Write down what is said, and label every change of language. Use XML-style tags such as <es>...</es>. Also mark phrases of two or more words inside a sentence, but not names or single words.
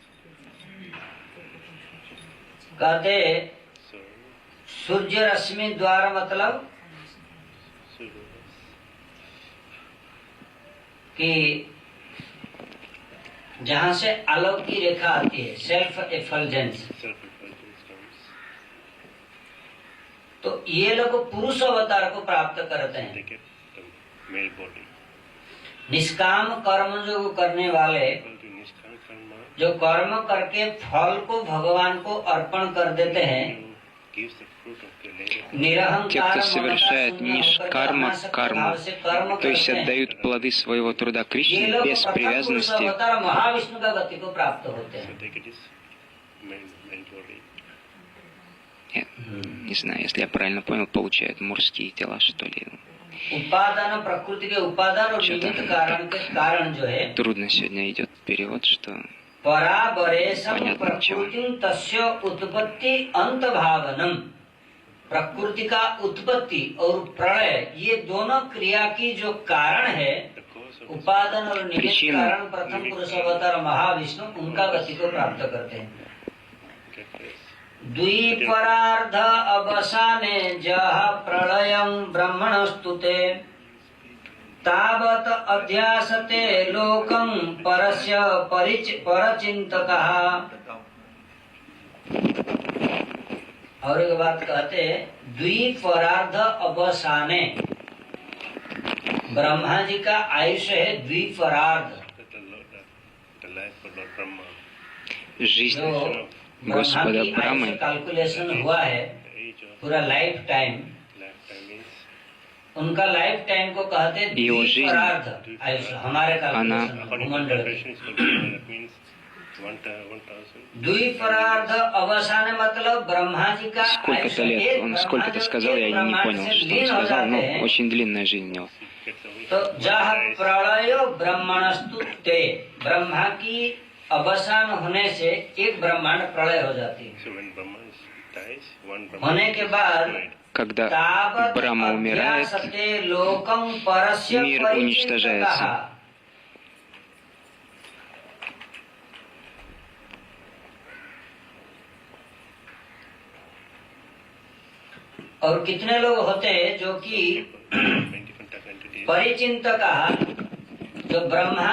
<hi>कहते सूर्य रश्मि द्वारा मतलब कि जहाँ से आलोक की रेखा आती है,</hi> <en>self effulgence,</en> <hi>तो ये लोग पुरुष अवतार को प्राप्त करते हैं। निष्काम कर्म जो करने वाले, जो कर्म करके फल को भगवान को अर्पण कर देते हैं,</hi> <ru>Те, кто совершает нишкарма карму, то есть отдают плоды своего труда Кришне без привязанности,</ru> <hi>महाविष्णु का गति को प्राप्त होते हैं।</hi> <ru>я не знаю, если я правильно понял, получают мужские тела, что ли.</ru> <hi>उपादान प्रकृति के उपादान और निमित्त कारण के कारण जो है,</hi> <ru>Трудно сегодня идет перевод, что</ru> <hi>परावरेशम</hi> <ru>Понятно,</ru> <sa>प्रकृतिं तस्य उत्पत्ति अंत भावनम,</sa> <hi>प्रकृति का उत्पत्ति और प्रलय, ये दोनों क्रिया की जो कारण है, उपादान और निमित्त</hi> <ru>Причина.</ru> <hi>कारण प्रथम पुरुष अवतार महाविष्णु उनका गति को प्राप्त करते हैं।</hi> <sa>द्विपरार्ध अवसाने जह प्रलयं ब्रह्मणस्तुते, तावत अध्यासते लोकं परस्य परचिंतकः।</sa> <hi>और एक बात कहते, द्विपरार्ध अवसाने, ब्रह्मा जी का आयुष्य है द्विपरार्ध।</hi> <ru>жизнь</ru> <hi>जो</hi> <ru>Господа Брамы</ru> <hi>कैलकुलेशन हुआ है पूरा</hi> <en>life time,</en> <hi>उनका</hi> <en>life time</en> <hi>को कहते हैं</hi> <ru>Его жизнь,</ru> <hi>द्विपरार्ध आयुष्य। हमारे कैलकुलेशन भूमंडल द्विपरार्ध अवसान मतलब ब्रह्मा जी का</hi> <ru>сколько-то лет. Он сколько-то сказал, я не понял, что он сказал, но очень длинная жизнь у него.</ru> <hi>तो जहाँ प्रलय ब्रह्मणस्तु ते, ब्रह्मा की अवसान होने से एक ब्रह्मांड प्रलय हो जाती है। होने के बाद</hi> <ru>Когда</ru> <sa>तावत</sa> <ru>Брахма умирает,</ru> <sa>अध्यासते लोकं परस्य</sa> <ru>мир уничтожается.</ru> <sa>परिचिंतकः।</sa> <hi>और कितने लोग होते हैं जो कि परिचिंतक, जो ब्रह्मा</hi>